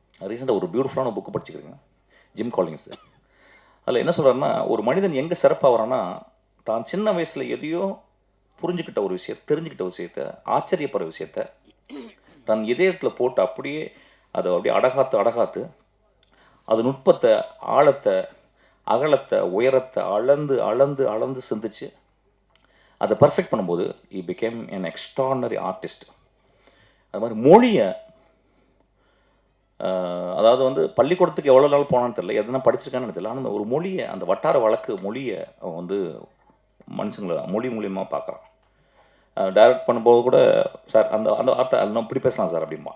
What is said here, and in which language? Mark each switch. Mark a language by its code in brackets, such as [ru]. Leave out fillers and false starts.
[ta] ரீசெண்டாக ஒரு பியூட்டிஃபுல்லான புக்கு படிச்சுக்கிறேங்க, ஜிம் காலிங்ஸ். அதில் என்ன சொல்கிறாருன்னா, ஒரு மனிதன் எங்கே சிறப்பாக வரான்னா, தான் சின்ன வயசில் எதையோ புரிஞ்சுக்கிட்ட ஒரு தெரிஞ்சுக்கிட்ட ஒரு விஷயத்தை, ஆச்சரியப்படுற விஷயத்தை தன் இதயத்தில் போட்டு அப்படியே அதை அப்படியே அடகாத்து அது நுட்பத்தை, ஆழத்தை, அகலத்தை, உயரத்தை அளந்து சிந்திச்சு அதை பர்ஃபெக்ட் பண்ணும்போது [en] he became an extraordinary artist. [ta] அது மாதிரி மொழியை அதாவது வந்து பள்ளிக்கூடத்துக்கு எவ்வளோ நாள் போனான்னு தெரியல, எதனா படிச்சிருக்கான்னு தெரியல, ஆனால் ஒரு மொழியை, அந்த வட்டார வழக்கு மொழியை அவன் வந்து மனுஷங்களை மொழி மூலியமாக பார்க்குறான். டைரக்ட் பண்ணும்போது கூட சார் அந்த அந்த வார்த்தை நான் இப்படி பேசலாம் சார் அப்படிம்பா.